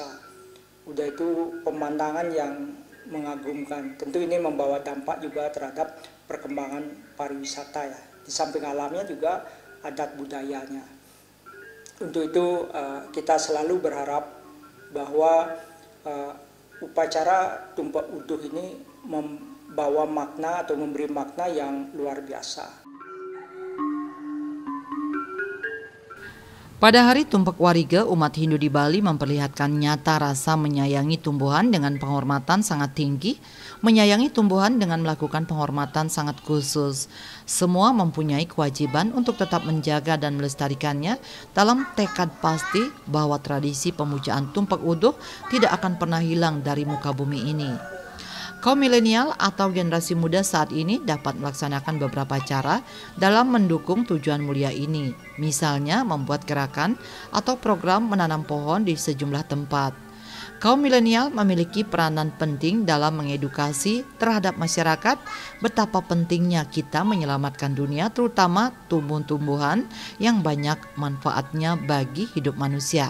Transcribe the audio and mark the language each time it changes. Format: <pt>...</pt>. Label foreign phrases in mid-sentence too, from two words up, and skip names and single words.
<id>Udah itu pemandangan yang mengagumkan. Tentu ini membawa dampak juga terhadap perkembangan pariwisata ya. Di samping alamnya juga adat budayanya. Untuk itu kita selalu berharap bahwa upacara tumpak uduh ini membawa makna atau memberi makna yang luar biasa. Pada hari Tumpak Warige, umat Hindu di Bali memperlihatkan nyata rasa menyayangi tumbuhan dengan penghormatan sangat tinggi, menyayangi tumbuhan dengan melakukan penghormatan sangat khusus. Semua mempunyai kewajiban untuk tetap menjaga dan melestarikannya dalam tekad pasti bahwa tradisi pemujaan tumpak uduh tidak akan pernah hilang dari muka bumi ini. Kaum milenial atau generasi muda saat ini dapat melaksanakan beberapa cara dalam mendukung tujuan mulia ini. Misalnya membuat gerakan atau program menanam pohon di sejumlah tempat. Kaum milenial memiliki peranan penting dalam mengedukasi terhadap masyarakat betapa pentingnya kita menyelamatkan dunia, terutama tumbuh-tumbuhan yang banyak manfaatnya bagi hidup manusia.</id>